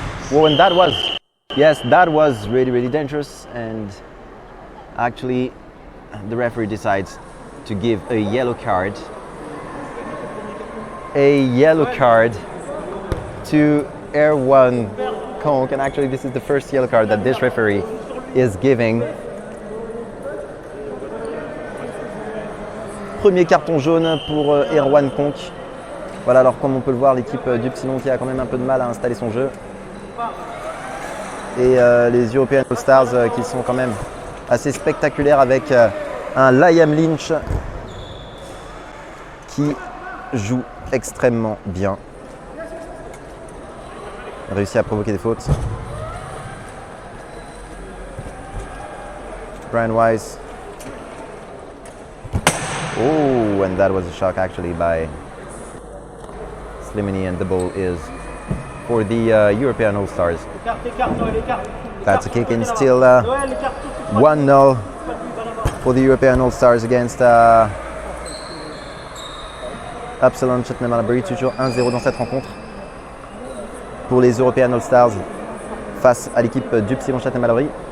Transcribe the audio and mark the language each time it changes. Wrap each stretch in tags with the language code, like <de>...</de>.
<en>Well, and that was, yes, that was really, really dangerous, and actually the referee decides to give a yellow card. A yellow card to Erwan Konk, and actually this is the first yellow card that this referee is giving.</en> <fr>Premier carton jaune pour Erwan Konk. Voilà, alors comme on peut le voir, l'équipe d'Ypsilon qui a quand même un peu de mal à installer son jeu. Et les European All-Stars qui sont quand même assez spectaculaires avec un Liam Lynch qui joue extrêmement bien. Réussi à provoquer des fautes. Brian Weiss.</fr> <en>Oh, and that was a shock actually by Slimani, and the ball is for the European All-Stars. That's a kick in, still 1-0 for the European All-Stars against Ypsilon Châtenay-Malabry.</en> <fr>Toujours 1-0 dans cette rencontre pour les European All-Stars face à l'équipe d'Ypsilon Châtenay-Malabry.</fr>